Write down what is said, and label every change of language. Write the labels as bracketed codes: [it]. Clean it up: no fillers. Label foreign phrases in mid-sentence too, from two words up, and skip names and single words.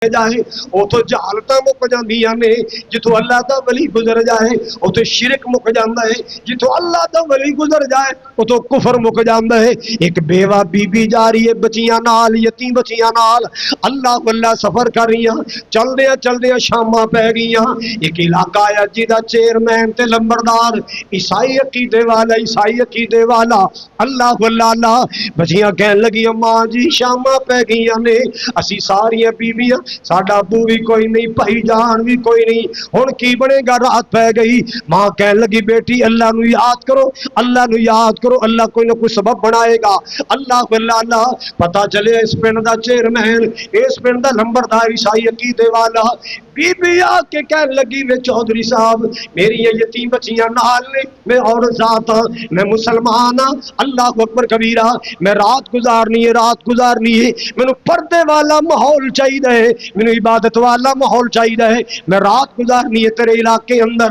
[pa] جائے اتوں جہالت مک جاندیاں نے، جتوں اللہ دا ولی گزر جائے اتوں شرک مک جاندا ہے، جتوں اللہ دا ولی گزر جائے اتوں کفر مک جاندا ہے۔ ایک بیوہ بی بی جا رہی ہے بچیاں نال، یتیم بچیاں نال، اللہ واللہ سفر کر رہیاں، چلدیاں چلدیاں شاماں پہ گئیاں۔ ایک علاقہ آیا جہدا چیئرمین تے لمبردار عیسائی عقیدے والا اللہ واللہ بچیاں کہن لگیاں ماں جی شاماں پہ گئیاں نے، اسی ساریاں بیویاں، ساڈا ابو بھی کوئی نہیں، بھائی جان بھی کوئی نہیں، ہن کی بنے گا؟ رات پہ گئی۔ ماں کہن لگی بیٹی اللہ نو یاد کرو، اللہ نو یاد کرو، اللہ کوئی نہ کوئی سبب بنائے گا۔ اللہ اللہ پتہ چلے اس پنڈ دا چیئرمین، اس پنڈ دا لمبردار عیسائی عقیدے والا بی بی آ کے کہن لگی میں چودھری صاحب میری یہ یتیم بچیاں نال نے، میں عورت ذات ہاں، میں مسلمان ہاں، [ar] اللہ اکبر کبیرہ، [pa] میں رات گزارنی ہے، مینوں پردے والا ماحول چاہیے، مینوں عبادت والا ماحول چاہیے، میں رات گزارنی ہے تیرے علاقے اندر۔